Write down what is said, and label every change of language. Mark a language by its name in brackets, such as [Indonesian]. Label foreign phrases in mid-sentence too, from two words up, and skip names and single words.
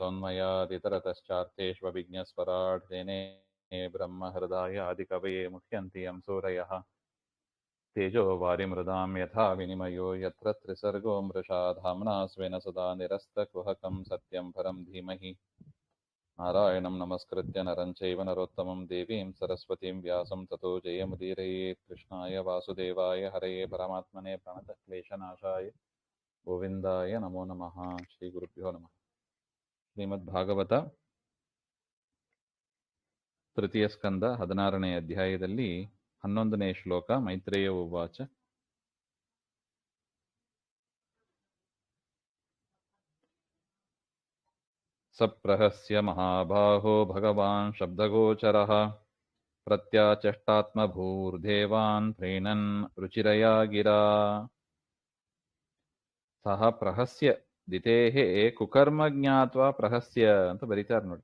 [Sanskrit] यतोन्मयादितरतश्चार्थेष्वभिज्ञस्वराट् तेने ब्रह्महृदाय आदिकवये मुह्यन्ति यं सूरयः तेजो वारिमृदां यथा विनिमयो यत्र त्रिसर्गो मृषा धाम्ना स्वेन सदा निरस्तकुहकं सत्यं परं धीमहि नारायणं नमस्कृत्य नरं चैव नरोत्तमं देवीं सरस्वतीं व्यासं ततो जयमुदीरयेत् कृष्णाय वासुदेवाय हरये परमात्मने प्रणतक्लेशनाशाय गोविन्दाय नमो नमः। श्रीगुरुभ्यो नमः। [Kannada] ಶ್ರೀಮದ್ಭಾಗವತ ತೃತೀಯ ಸ್ಕಂದ 16ನೇ ಅಧ್ಯಾಯದಲ್ಲಿ 11ನೇ ಶ್ಲೋಕ. [Sanskrit] ಮೈತ್ರೇಯ ಉವಾಚ ಸಪ್ರಹಸ್ಯ ಮಹಾಬಾಹೋ ಭಗವಾನ್ ಶಬ್ದಗೋಚರಃ ಪ್ರತ್ಯಾಚಷ್ಟಾತ್ಮಭೂರ್ದೇವಾನ್ ಪ್ರೀಣನ್ ರುಚಿರಯಾ ಗಿರಾ ಸಹ ಪ್ರಹಸ್ಯ ದಿತೇಹೇ ಕುಕರ್ಮ ಜ್ಞಾತ್ವಾ ಪ್ರಹಸ್ಯ [Kannada] ಅಂತ ಬರೀತಾರೆ ನೋಡಿ.